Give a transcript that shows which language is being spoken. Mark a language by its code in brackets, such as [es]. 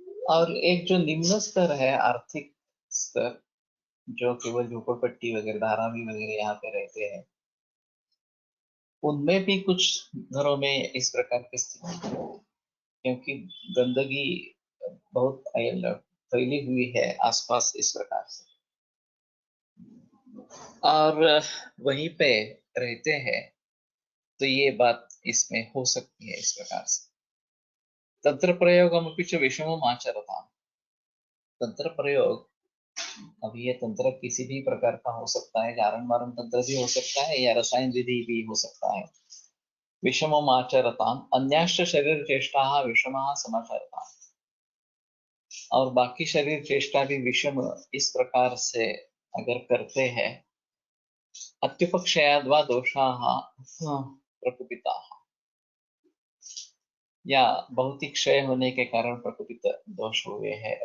[hi] और एक जो निम्न स्तर है आर्थिक स्तर, जो केवल झोपड़पट्टी वगैरह धारावी वगैरह यहाँ पे रहते हैं, उनमें भी कुछ घरों में इस प्रकार की स्थिति है, क्योंकि गंदगी बहुत फैली हुई है आसपास इस प्रकार से, और वहीं पे रहते हैं, तो ये बात इसमें हो सकती है इस प्रकार से। [sa] तंत्र प्रयोगमपि च विषमम् आचरताम्। [hi] तंत्र प्रयोग, अभी ये तंत्र किसी भी प्रकार का हो सकता है, जारण मारण तंत्र भी हो सकता है या रसायन विधि भी हो सकता है। [sa] विषमम् आचरताम् अन्याश्च शरीर चेष्टाः विषमाः समाचरताम्, [hi] और बाकी शरीर चेष्टा भी विषम इस प्रकार से अगर करते हैं, [sa] अत्युपक्षयाद्वा दोषाः प्रकुपिताः, [hi] या बहुत ही क्षय होने के कारण प्रकुपित दोष हुए हैं।